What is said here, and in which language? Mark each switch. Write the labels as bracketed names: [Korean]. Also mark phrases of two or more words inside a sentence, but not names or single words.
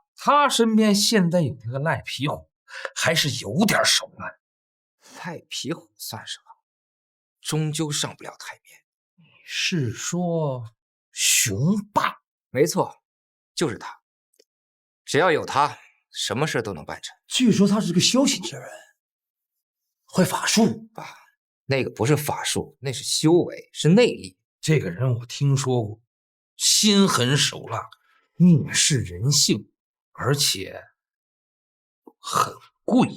[Chinese] 他身邊現在有那個賴皮虎，還是有點手腕。賴皮虎算什麼？終究上不了台面。你是說熊爸？沒錯，就是他。只要有他，什麼事都能辦成。據說他是個修行之人，會法術。爸，那個不是法術，那是修為，是內力。這個人我聽說過，心狠手辣，蔑視人性，而且很貴。